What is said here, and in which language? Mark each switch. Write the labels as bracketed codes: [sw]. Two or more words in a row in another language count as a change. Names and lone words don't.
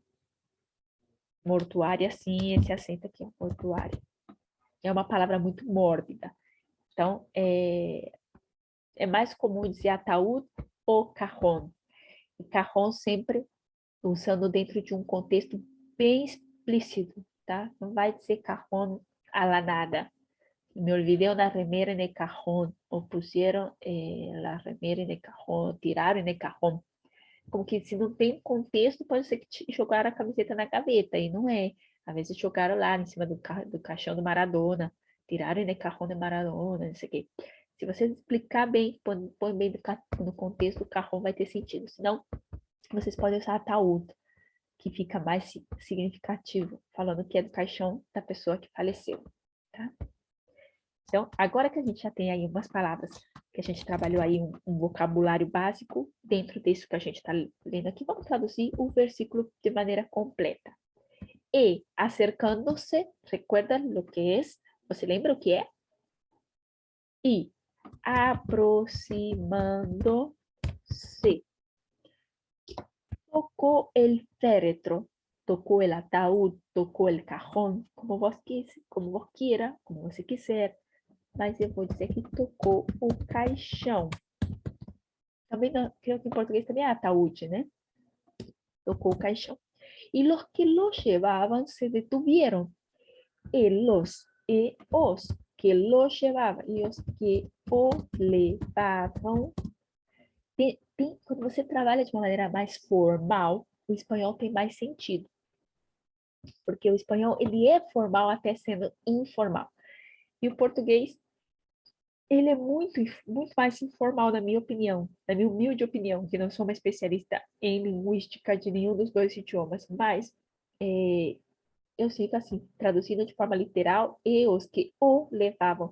[pt] Mortuária, sim, esse acento aqui, ó, mortuária. É uma palavra muito mórbida. Então, é mais comum dizer ataúd ou cajón. E cajón sempre usando dentro de um contexto bem explícito, tá? Não vai dizer cajón [es] a la nada. Me olvidé una remera en el cajón, o pusieron la remera en el cajón, tiraram en el cajón. [pt] Como que se não tem contexto, pode ser que jogaram a camiseta na gaveta, e não é. Às vezes jogaram lá em cima do caixão do Maradona, tiraram [es] en el cajón de Maradona, [pt] não sei o quê. Se você explicar bem, põe bem no contexto, o cajón vai ter sentido. Senão, vocês podem usar ataúd, que fica mais significativo, falando que é do caixão da pessoa que faleceu, tá? Então, agora que a gente já tem aí umas palavras, que a gente trabalhou aí um vocabulário básico dentro disso que a gente está lendo aqui, vamos traduzir o versículo de maneira completa. E acercando-se, recuerda o que é? Você lembra o que é? E aproximando-se. Tocou [es] el féretro, [pt] tocou [es] el ataúd, [pt] tocou [es] el cajón, [pt] como você quiser. mas eu vou dizer que tocou o caixão. Também, creio que em português também é ataúde, né? Tocou o caixão. [es] Y los que lo llevaban se detuvieron. [pt] Os que [es] lo llevavam [pt] e os que o levavam. Quando você trabalha de uma maneira mais formal, o espanhol tem mais sentido. Porque o espanhol, ele é formal até sendo informal. E o português, ele é muito mais informal, na minha opinião, na minha humilde opinião, que não sou uma especialista em linguística de nenhum dos dois idiomas, mas eu sinto assim, traduzindo de forma literal, e os que o levavam.